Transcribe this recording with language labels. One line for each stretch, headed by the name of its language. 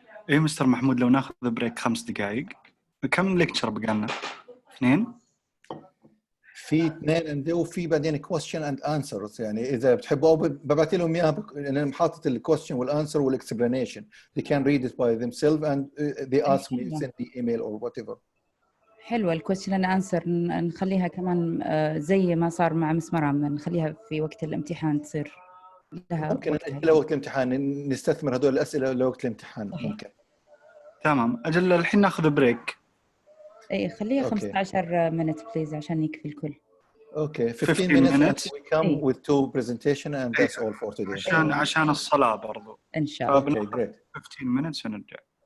Arabic: اي مستر محمود، لو ناخذ بريك 5 دقائق. كم ليكتشر بقى لنا؟ 2. في 2 عنده، وفي بعدين
English: question and answers.
Arabic: يعني اذا بتحبوا ببعث لهم اياها انا حاطط الكويستشن والانسر والاكسبلانيشن.
English: They can read it by themselves and they ask me, send me email or whatever.
Arabic: حلوة الكويستشن اند انسر، نخليها كمان زي ما صار مع مس مرام، نخليها في وقت الامتحان تصير لها ممكن وقتها. نأجلها وقت الامتحان، نستثمر هذول الاسئله لوقت الامتحان. صحيح. ممكن. تمام، اجل الحين ناخذ بريك. اي خليها
English: Okay. 15 minute
Arabic: بليز عشان يكفي الكل.
English: Okay, 15 15 minutes and minutes. we come
Arabic: إيه.
English: with 2 presentation and that's all for today.
Arabic: عشان الصلاة برضو. ان شاء الله.
English: Okay, great. 15 minutes
Arabic: ونرجع.